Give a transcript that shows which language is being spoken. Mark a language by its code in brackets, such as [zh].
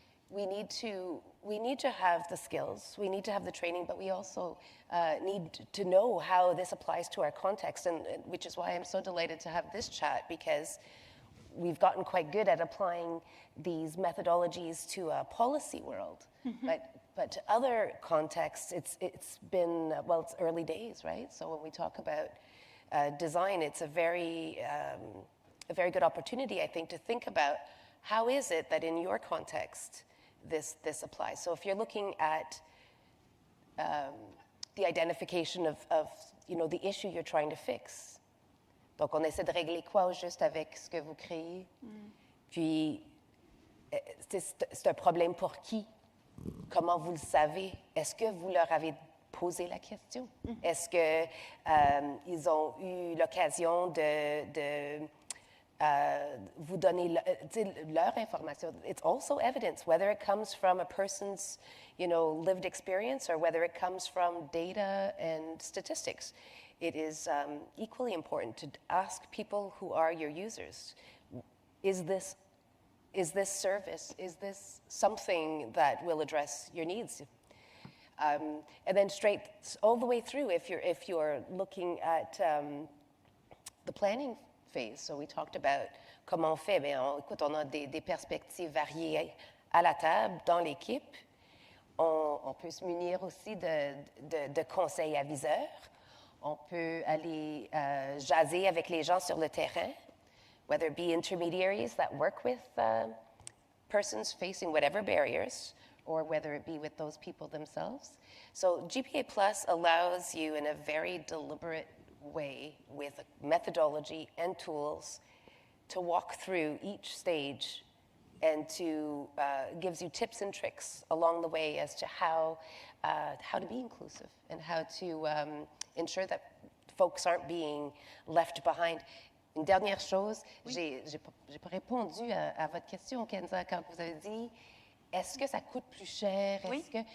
[en] we need to have the skills, we need to have the training, but we also need to know how this applies to our context, and which is why I'm so delighted to have this chat, because we've gotten quite good at applying these methodologies to a policy world, but to other contexts, it's been, it's early days, right? So when we talk about design, it's a very good opportunity, I think, to think about how is it that in your context this applies. So if you're looking at the identification of the issue you're trying to fix, [fr] donc on essaie de régler quoi au juste avec ce que vous créez, puis c'est un problème pour qui, comment vous le savez, est-ce que vous leur avez posé la question, est-ce que ils ont eu l'occasion de vous donner leur information. [en] It's also evidence, whether it comes from a person's, lived experience or whether it comes from data and statistics. it is equally important to ask people who are your users, is this service, is this something that will address your needs? And then straight all the way through, if you're looking at the planning phase. So we talked about [fr] comment on fait. Écoute, on a des perspectives variées à la table, dans l'équipe. On peut se munir aussi de conseils aviseurs. On peut aller jaser avec les gens sur le terrain, [en] whether it be intermediaries that work with persons facing whatever barriers, or whether it be with those people themselves. So GPA Plus allows you in a very deliberate way with a methodology and tools to walk through each stage and to gives you tips and tricks along the way as to how to be inclusive and how to ensure that folks aren't being left behind. [fr] Une dernière chose, j'ai pas répondu à votre question, Kenza, quand vous avez dit est-ce que ça coûte plus cher? Oui.